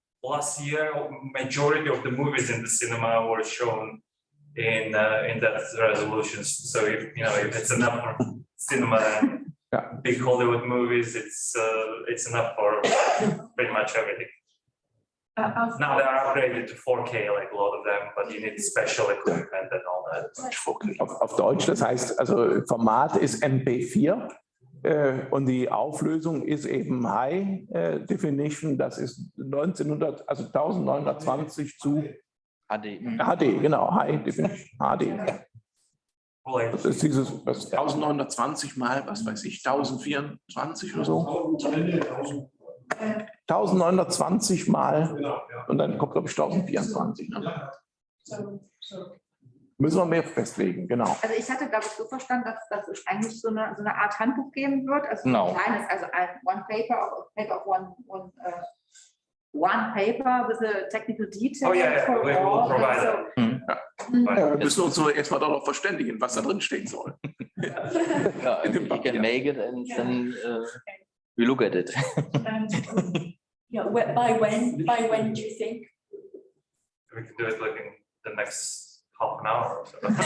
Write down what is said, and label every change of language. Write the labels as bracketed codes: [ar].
[en] Last year, majority of the movies in the cinema were shown in that resolution. So if it's enough for cinema and big Hollywood movies, it's enough for pretty much everything. Now they are upgraded to 4K, like a lot of them, but you need special equipment and all that. [de] Auf Deutsch, das heißt, also Format ist MP4 und die Auflösung ist eben High Definition, das ist 1920 zu HD. HD, genau, High Definition, HD. Das ist dieses 1920 mal, was weiß ich, 1024 oder so. 1920 mal Genau, ja. und dann kommt, glaube ich, 1024. Ne? Müssen wir mehr festlegen, genau. Also ich hatte, glaube ich, so verstanden, dass es eigentlich so eine Art Handbuch geben wird. Also Genau. ein kleines, also ein [en] one paper with a technical detail. Oh, yeah, for we will all. provide So, [de] Ja, wir müssen uns nur erstmal darauf verständigen, was da drin stehen soll. [en] Yeah, you can make it and then we look at it. Yeah, by when do you think? We can do it like in the next half an hour or so.